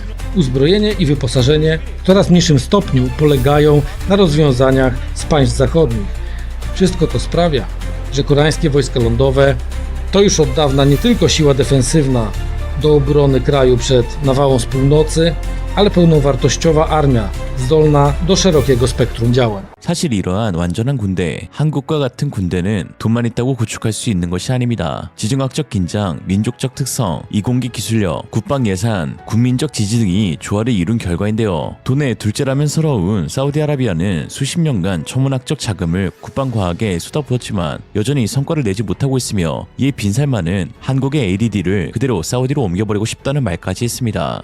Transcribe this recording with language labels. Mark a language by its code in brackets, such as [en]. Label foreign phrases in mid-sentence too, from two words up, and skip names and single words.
[pl] Uzbrojenie i wyposażenie w coraz mniejszym stopniu polegają na rozwiązaniach z państw zachodnich. Wszystko to sprawia, że koreańskie wojska lądowe to już od dawna nie tylko siła defensywna do obrony kraju przed nawałą z północy, ale pełnowartościowa armia zdolna do szerokiego spektrum działań. [ko] 사실 이러한 완전한 군대, 한국과 같은 군대는 돈만 있다고 구축할 수 있는 것이 아닙니다. 지정학적 긴장, 민족적 특성, 이공기 기술력, 국방 예산, 국민적 지지 등이 조화를 이룬 결과인데요. 돈의 둘째라면 서러운 사우디아라비아는 수십 년간 천문학적 자금을 국방과학에 쏟아부었지만 여전히 성과를 내지 못하고 있으며 이에 빈살만은 한국의 ADD를 그대로 사우디로 옮겨버리고 싶다는 말까지 했습니다.